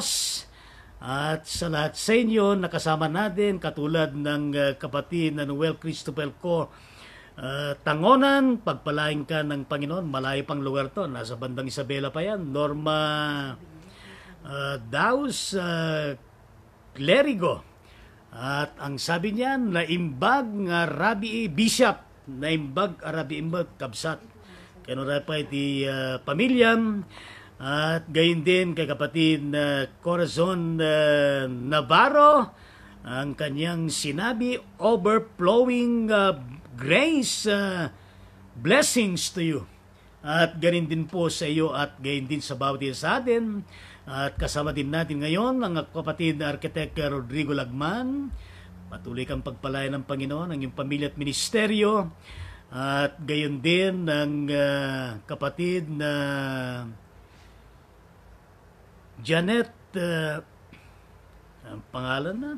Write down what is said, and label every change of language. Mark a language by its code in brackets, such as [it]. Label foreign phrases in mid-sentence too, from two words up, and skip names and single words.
[tl] At sa lahat sa inyo, nakasama natin, katulad ng kapatid na Noel Cristobal ko, Tangonan, pagpalain ka ng Panginoon. Malayo pang lugar to, nasa bandang Isabela pa yan. Norma Daus Clerigo. At ang sabi niya, [ilo] naimbag nga Rabi Bishop, naimbag Arabi imbag kabsat. Kaya pa iti pamilyam. [tl] At gayon din kay kapatid na Corazon Navarro, ang kanyang sinabi, [en] overflowing grace, blessings to you. [tl] At gayon din po sa iyo at gayon din sa bawat isa sa atin. At kasama din natin ngayon ang kapatid na Architect Rodrigo Lagman. Patuloy kang pagpalayan ng Panginoon, ang iyong pamilya at ministeryo. At gayon din ang kapatid na Janet, ang pangalan na?